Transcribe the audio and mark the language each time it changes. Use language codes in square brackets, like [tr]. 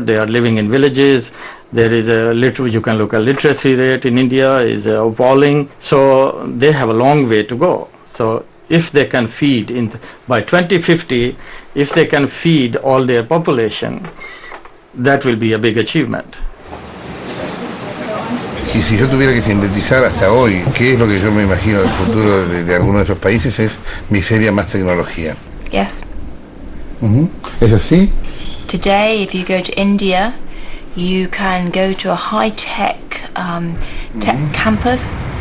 [en] They are living in villages. There is you can look at literacy rate in India is appalling. So they have a long way to go. So if they can feed by 2050, if they can feed all their population, that will be a big achievement. [es] Y si yo tuviera que sintetizar hasta hoy, ¿qué es lo que yo me imagino del futuro de alguno de esos países? Es miseria más tecnología. [en] Yes. [es] ¿Es así? [en] Today, if you go to India, you can go to a high-tech tech campus.